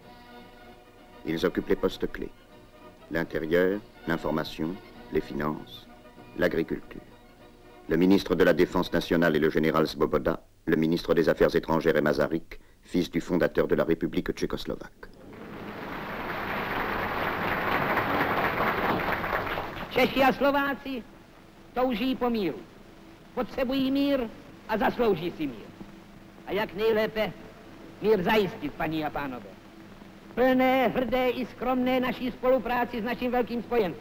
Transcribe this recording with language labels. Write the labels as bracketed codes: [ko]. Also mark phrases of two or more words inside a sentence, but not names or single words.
[fr] Ils occupent les postes clés. L'intérieur, l'information, les finances, l'agriculture. Le ministre de la Défense nationale est le général Svoboda, le ministre des Affaires étrangères est Masaryk, fils du fondateur de la République tchécoslovaque. [cs] Češi a Slováci touží po míru. Potřebují mír a zaslouží si mír. A jak nejlépe mír zajistit, paní a pánové. Plné, hrdé i skromné naší spolupráci s naším velkým spojencem.